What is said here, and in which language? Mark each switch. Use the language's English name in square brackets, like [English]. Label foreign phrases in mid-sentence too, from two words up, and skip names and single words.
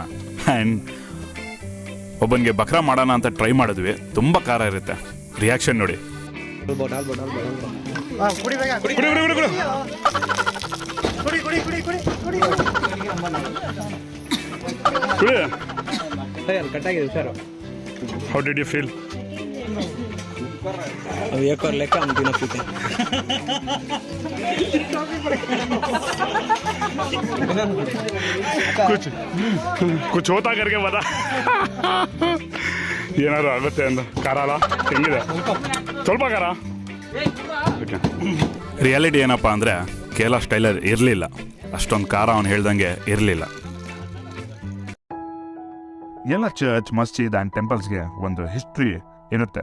[Kannada] ಆ್ಯಂಡ್ ಒಬ್ಬನಿಗೆ ಬಕ್ರಾ ಮಾಡೋಣ ಅಂತ ಟ್ರೈ ಮಾಡಿದ್ವಿ, ತುಂಬ ಖಾರ ಇರುತ್ತೆ. ರಿಯಾಕ್ಷನ್ ನೋಡಿ. ಕಟ್ಟಾಗಿದೆ ಸರ್. [English] How did you feel? [Hindi] एक और लेकर हम तीनों पीते हैं. कुछ होता करके बता. [Kannada] ಏನಾದ್ರು ಆಗುತ್ತೆ ಅಂತ. ಖಾರ ಅಲ್ಲ, ಹೆಂಗಿದೆ? ಸ್ವಲ್ಪ ಖಾರ. ರಿಯಾಲಿಟಿ ಏನಪ್ಪ ಅಂದರೆ, ಕೇರಳ ಸ್ಟೈಲರ್ ಇರಲಿಲ್ಲ, ಅಷ್ಟೊಂದು ಖಾರ ಅವ್ನು ಹೇಳ್ದಂಗೆ ಇರಲಿಲ್ಲ. ಎಲ್ಲ ಚರ್ಚ್, ಮಸ್ಜಿದ್ [English] and temples [Kannada] ಒಂದು ಹಿಸ್ಟ್ರಿ ಇರುತ್ತೆ.